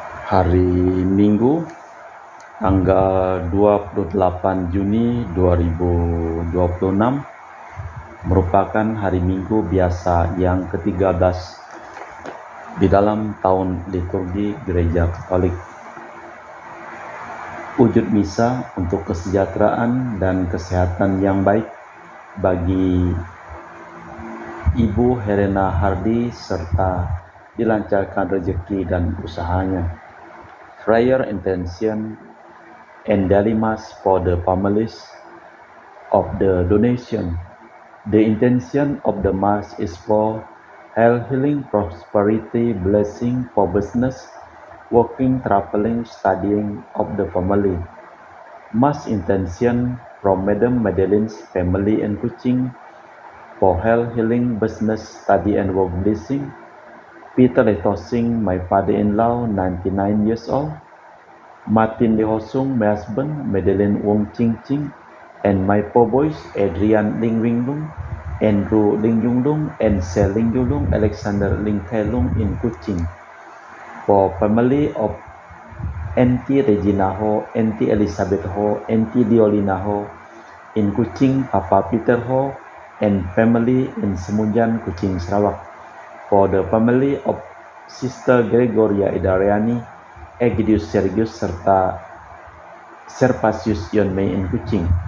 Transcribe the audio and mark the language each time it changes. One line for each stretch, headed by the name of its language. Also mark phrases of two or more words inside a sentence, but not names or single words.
Indonesian: Hari Minggu tanggal 28 Juni 2026 merupakan hari Minggu biasa yang ke-13 di dalam tahun liturgi Gereja Katolik. Wujud misa untuk kesejahteraan dan kesehatan yang baik bagi Ibu Helena Hardy serta dilancarkan rezeki dan usahanya.
English: Prayer intention and daily mass for the families of the donation. The intention of the mass is for health, healing, prosperity, blessing for business, working, traveling, studying of the family. Mass intention from Madam Madeline's family and Kuching for health, healing, business, study and work blessing. Peter Letosing, my father-in-law, 99 years old. Martin Lehosung, my husband, Madeline Wong Ching Ching, and my four boys, Adrian Ling Wing Lung, Andrew Ling Yung Lung, and Sel Ling Yung Lung, Alexander Ling Kai Lung in Kuching. For family of Auntie Regina Ho, Auntie Elizabeth Ho, Auntie Diolina Ho in Kuching, Papa Peter Ho, and family in Semunjan, Kuching, Sarawak. For the family of Sister Gregoria Idariani, Egidius Sergius serta Serpasius Yonmei in Kuching.